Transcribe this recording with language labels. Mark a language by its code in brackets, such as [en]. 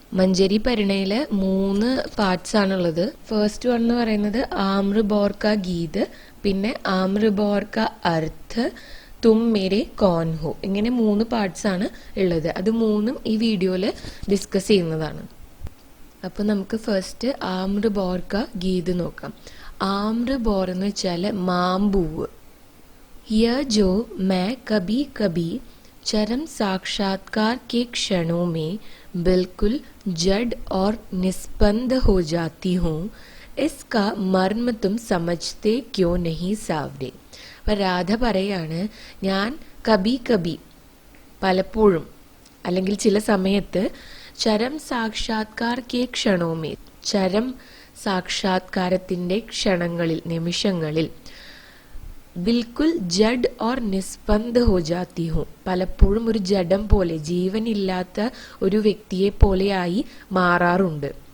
[ml] മഞ്ജരി പരിണയിലെ 3 parts ആണുള്ളത്. First one എന്ന് പറയുന്നത് ആമ്ര ബോർക്ക ഗീത്, പിന്നെ ആമ്ര ബോർക്ക അർത്ഥ്, തും മേരെ കോൻ ഹോ. ഇങ്ങനെ 3 പാർട്സ് ആണ് ഉള്ളത്. അത് 3ഉം ഈ വീഡിയോയിൽ ഡിസ്കസ് ചെയ്യുന്നതാണ്. അപ്പോൾ നമുക്ക് ഫസ്റ്റ് ആമ്ര ബോർക്ക ഗീത് നോക്കാം. आम्र बोर എന്ന് വെച്ചാൽ മാമ്പൂവ്. [hi] यह जो मैं कभी कभी चरम साक्षात्कार के क्षणों में बिल्कुल जड़ और निस्पंद हो जाती हूँ, इसका मर्म तुम समझते क्यों नहीं सावरे. [ml] അപ്പോൾ രാധ പറയാണ്, ഞാൻ കബി കബി പലപ്പോഴും അല്ലെങ്കിൽ ചില സമയത്ത് [hi] ചരം സാക്ഷാത്കാർ കെ ക്ഷണോമേ, [ml] ചരം സാക്ഷാത്കാരത്തിൻ്റെ ക്ഷണങ്ങളിൽ, നിമിഷങ്ങളിൽ, [hi] ബിൽക്കുൽ ജഡ് ഓർ നിസ്പന്ദ ഹോ ജാത്തി ഹൂം, [ml] പലപ്പോഴും ഒരു ജഡം പോലെ, ജീവനില്ലാത്ത ഒരു വ്യക്തിയെ പോലെയായി മാറാറുണ്ട്.